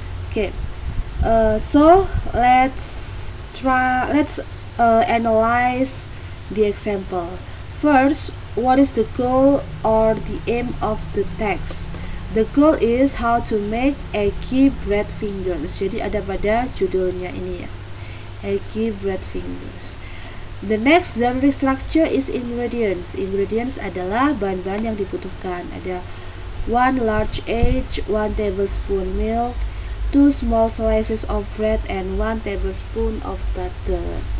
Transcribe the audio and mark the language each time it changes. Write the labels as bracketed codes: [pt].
[en] Okay, so let's analyze the example. First, what is the goal or the aim of the text? The goal is how to make eggy bread fingers. [id] Jadi ada pada judulnya ini ya, eggy bread fingers. [en] The next generic structure is ingredients. [id] Ingredients adalah bahan-bahan yang dibutuhkan. [en] Ada 1 large egg, 1 tablespoon milk, 2 small slices of bread, and 1 tablespoon of butter.